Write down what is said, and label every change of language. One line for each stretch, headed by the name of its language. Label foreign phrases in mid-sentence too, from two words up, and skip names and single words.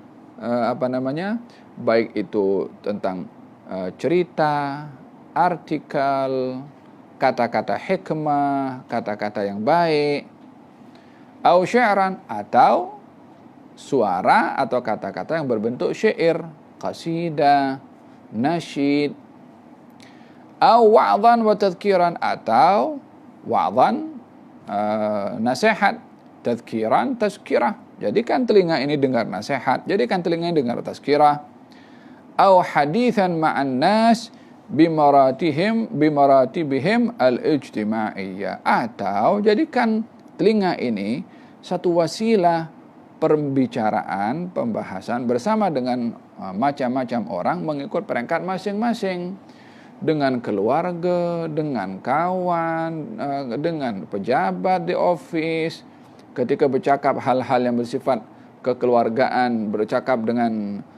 Malay: baik itu tentang cerita, artikel, kata-kata hikmah, kata-kata yang baik,
Arabic: أو شعرا,
Malay: atau suara atau kata-kata yang berbentuk syair, qasidah, nasyid,
Arabic: أو وعظا وتذكيرا,
Malay: atau wa'dhan, nasihat, tadhkiran, tazkirah. Jadikan telinga ini dengar nasihat, jadikan telinga ini dengar tazkirah.
Arabic: أو حديثا مع الناس بمراتبهم الاجتماعية,
Malay: atau jadikan telinga ini satu wasilah pembicaraan, pembahasan bersama dengan macam-macam orang mengikut peringkat masing-masing, dengan keluarga, dengan kawan, dengan pejabat di office, ketika bercakap hal-hal yang bersifat kekeluargaan, bercakap dengan